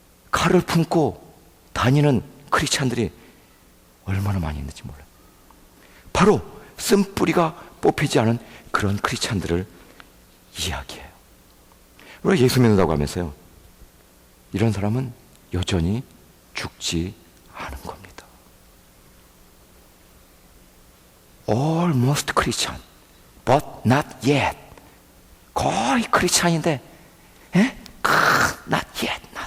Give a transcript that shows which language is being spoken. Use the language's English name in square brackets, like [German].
[Korean] 칼을 품고 다니는 크리스찬들이 얼마나 많이 있는지 몰라요. 바로 쓴뿌리가 뽑히지 않은 그런 크리스찬들을 이야기해요. 왜 예수 믿는다고 하면서요, 이런 사람은 여전히 죽지 않은 겁니다. [English] Almost Christian, but not yet. [Korean] 거의 크리스찬인데, [English] not yet.